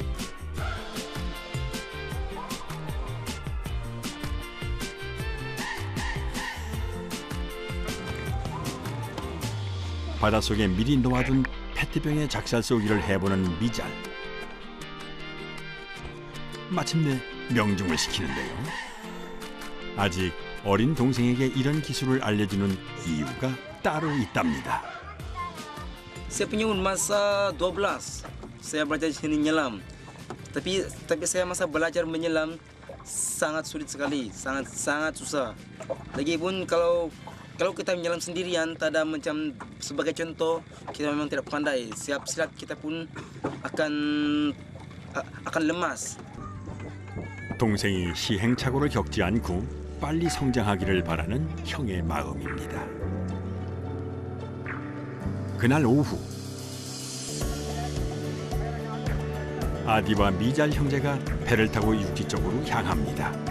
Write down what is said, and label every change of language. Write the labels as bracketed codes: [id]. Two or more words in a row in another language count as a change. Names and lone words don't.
[ko] 바닷속에 미리 놓아둔 페트병에 작살 쏘기를 해보는 미잘. 마침내 명중을 시키는데요. 아직 어린 동생에게 이런 기술을 알려주는 이유가 따로 있답니다. [ms] Saya punya masa 12 saya belajar di sini menyelam. Tapi saya masa belajar menyelam sangat sulit sekali, sangat susah. Lagipun kalau kita menyelam sendirian, tak ada macam sebagai contoh kita memang tidak pandai. Siap-siap kita pun akan lemas. [ko] 동생이 시행착오를 겪지 않고 빨리 성장하기를 바라는 형의 마음입니다. 그날 오후 아디와 미잘 형제가 배를 타고 육지 쪽으로 향합니다.